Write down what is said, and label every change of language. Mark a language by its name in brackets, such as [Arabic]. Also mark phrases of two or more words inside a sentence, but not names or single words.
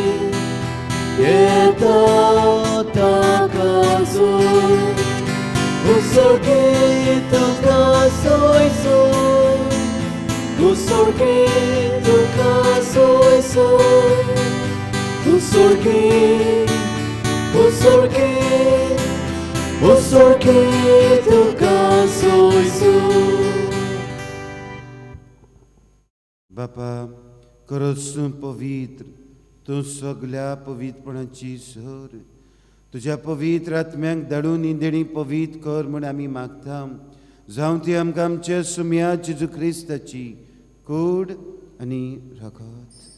[Konkani] Jeta taka soj, Usorki toka soj soj, Usorki toka soj soj, Usorki, usorki, usorki toka soj soj. बापा, खरोच तूं पवित्र, तूं सगल्या पवित्रपणाची सर. तुज्या पवित्र आत्म्याक धाडून ही देणी पवित्र कर म्हूण आमी मागता. जावं ती आमकां आमच्या सुम्या जेजू क्रिस्ताची कूड आनी रगत.